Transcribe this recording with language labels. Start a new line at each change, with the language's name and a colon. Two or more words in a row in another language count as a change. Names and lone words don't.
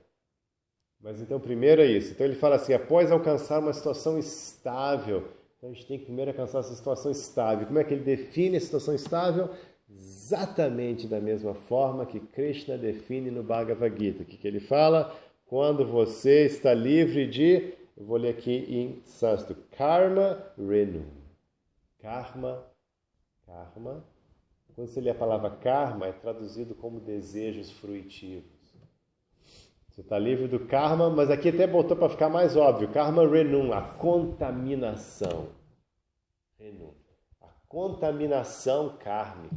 Portuguese: Mas então, primeiro é isso. Então ele fala assim, após alcançar uma situação estável. Então a gente tem que primeiro alcançar essa situação estável. Como é que ele define a situação estável? Exatamente da mesma forma que Krishna define no Bhagavad Gita. O que ele fala? Quando você está livre de, eu vou ler aqui em sânscrito,
Sanskrit: कर्म रेणु. Karma.
Portuguese: Quando você lê a palavra karma, é traduzido como desejos fruitivos. Você está livre do karma, mas aqui até botou para ficar mais óbvio.
Sanskrit: कर्म रेणुम्,
Portuguese: a contaminação. Renum. A contaminação kármica.